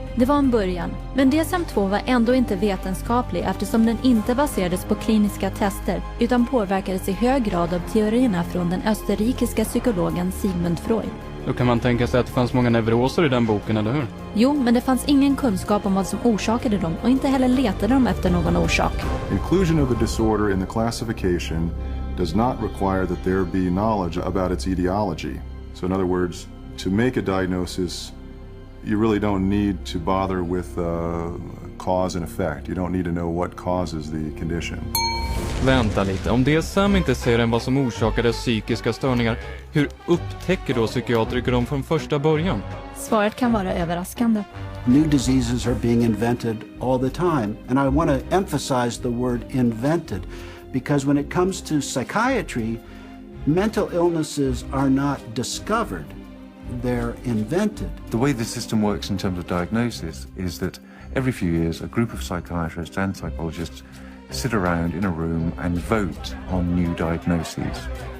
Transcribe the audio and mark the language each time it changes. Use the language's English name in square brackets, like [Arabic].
[Swedish] Det var en början, men DSM-2 var ändå inte vetenskaplig eftersom den inte baserades på kliniska tester utan påverkades i hög grad av teorierna från den österrikiska psykologen Sigmund Freud. Då kan man tänka sig att det fanns många neuroser i den boken, eller hur? Jo, men det fanns ingen kunskap om vad som orsakade dem och inte heller letade de efter någon orsak. [English] Inclusion of a disorder in the classification does not require that there be knowledge about its etiology. So in other words, to make a diagnosis, you really don't need to bother with cause and effect. You don't need to know what causes the condition. [Swedish] Vänta lite, om DSM inte säger än vad som orsakade psykiska störningar, hur upptäcker då psykiatriker dem från första början? Svaret kan vara överraskande. [English] New diseases are being invented all the time, and I want to emphasize the word invented, because when it comes to psychiatry, mental illnesses are not discovered, they're invented. The way the system works in terms of diagnosis is that every few years a group of psychiatrists and psychologists sit around in a room and vote on new diagnoses.